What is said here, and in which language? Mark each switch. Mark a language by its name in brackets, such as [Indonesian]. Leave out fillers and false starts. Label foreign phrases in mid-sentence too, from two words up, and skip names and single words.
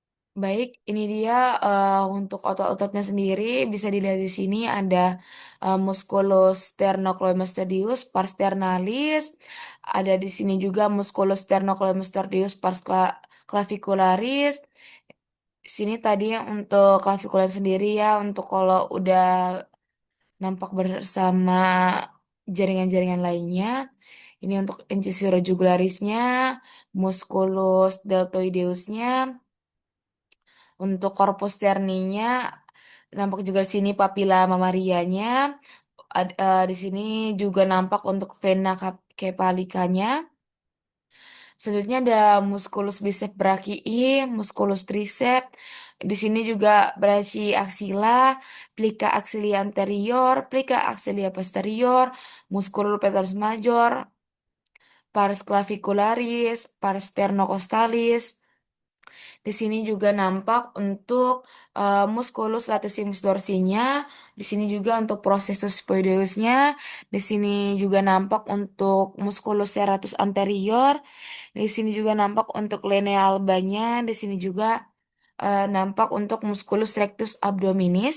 [Indonesian] Baik, ini dia untuk otot-ototnya sendiri bisa dilihat di sini ada [Latin] musculus sternocleidomastoideus pars sternalis, [Indonesian] ada di sini juga [Latin] musculus sternocleidomastoideus pars clavicularis. [Indonesian] Sini tadi untuk clavicularis sendiri ya, untuk kalau udah nampak bersama jaringan-jaringan lainnya. Ini untuk [Latin] incisura jugularisnya, musculus deltoideusnya. [Indonesian] Untuk [Latin] korpus sterninya [Indonesian] nampak juga di sini [Latin] papila mamarianya. [Indonesian] Di sini juga nampak untuk [Latin] vena kepalikanya. [Indonesian] Selanjutnya ada [Latin] musculus bicep brachii, musculus tricep. [Indonesian] Di sini juga [Latin] brachii axilla, plica axilia anterior, plica axilia posterior, musculus pectoralis major, pars clavicularis, pars sternocostalis. [Indonesian] Di sini juga nampak untuk [Latin] musculus latissimus dorsinya. [Indonesian] Di sini juga untuk [Latin] processus spondylusnya. [Indonesian] Di sini juga nampak untuk [Latin] musculus serratus anterior. [Indonesian] Di sini juga nampak untuk [Latin] linea albanya. [Indonesian] Di sini juga nampak untuk [Latin] musculus rectus abdominis.